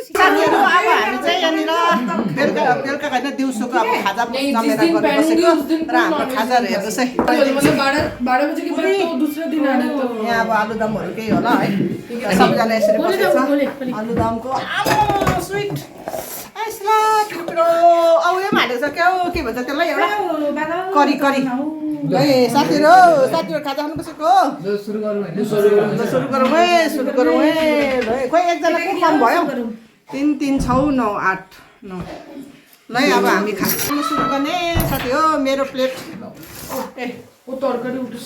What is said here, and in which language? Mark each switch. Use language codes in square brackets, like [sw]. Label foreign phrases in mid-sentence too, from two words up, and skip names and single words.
[ne] साथीहरू अब हामी चाहिँ यहाँनिर बेलुका बेलुका होइन दिउँसोको अब खाजा जमेर गरेर बसेको र हाम्रो खाजाहरू हेर्नुहोस् है यहाँ अब आलुदमहरू केही होला है सबैजना यसरी बसेको छ आलुदमको आलु स्विट अब उयो पनि हालेको छ क्या हो के भन्छ त्यसलाई एउटा करी करी है साथीहरू खाजा खानु बसेको हो सुरु गरौँ हैन सुरु गरौँ है खोइ एकजना को कम भयो 3 3 6 9 8 9 ल अब हामी खानु सुरु गर्ने साथी हो मेरो प्लेट ए ओ तरकारी उठ्छ